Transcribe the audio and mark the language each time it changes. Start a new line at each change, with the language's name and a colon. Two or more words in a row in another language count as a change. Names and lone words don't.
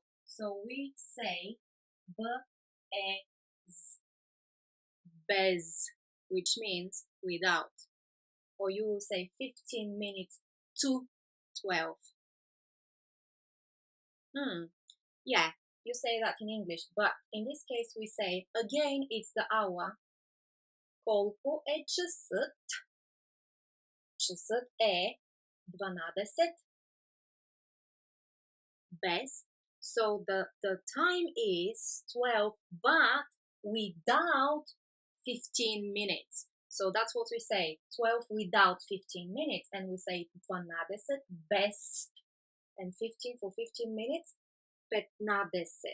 English: So we say bez, which means without. Or you will say 15 minutes to 12. Yeah, you say that in English, but in this case we say, again, it's the hour.
Bulgarian: Колко е часът? Часът е 12 без.
English: So the time is 12, but without 15 minutes. So that's what we say, 12 without 15 minutes, and we say 12 без, and 15 for 15 minutes, 15.